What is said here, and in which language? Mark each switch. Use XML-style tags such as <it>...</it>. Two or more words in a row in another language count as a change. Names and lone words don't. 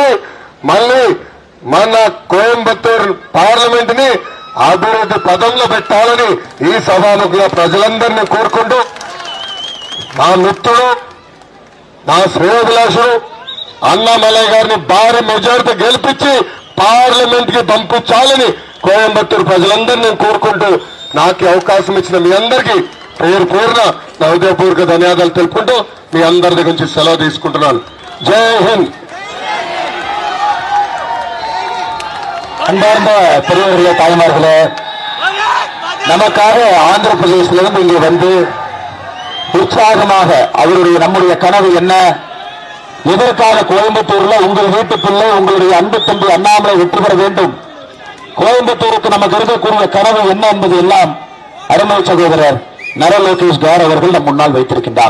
<te>మళ్ళీ మన కోయంబత్తూరు పార్లమెంట్ ని అభివృద్ధి పదంలో పెట్టాలని ఈ సభాముఖంగా ప్రజలందరినీ కోరుకుంటూ, నా మిత్రుడు, నా శ్రేయోభిలాషుడు అన్నమలయ్య గారిని భారీ మెజారిటీ గెలిపించి పార్లమెంట్ కి పంపించాలని కోయంబత్తూరు ప్రజలందరినీ కోరుకుంటూ, నాకు అవకాశం ఇచ్చిన మీ అందరికీ పేరు పేరున నా హృదయపూర్వక ధన్యవాదాలు తెలుపుకుంటూ మీ అందరి దగ్గర నుంచి సెలవు తీసుకుంటున్నాను.</te> <hi>जय हिंद.</hi> <ta>அன்பார்ந்த பெரியவர்களே, தாய்மார்களே, நமக்காக ஆந்திர பிரதேசத்திலிருந்து இங்கே வந்து உற்சாகமாக நம்முடைய கனவு என்ன, எதற்காக கோயம்புத்தூர்ல உங்கள் வீட்டு பிள்ளை, உங்களுடைய அன்பு தம்பி அண்ணாமலை வெற்றி பெற வேண்டும், கோயம்புத்தூருக்கு நமக்கு இருக்கக்கூடிய கனவு என்ன என்பது எல்லாம் அருமை சகோதரர் நர லோகேஷ் கார் அவர்கள் நம் முன்னால் வைத்திருக்கின்றார்.</ta>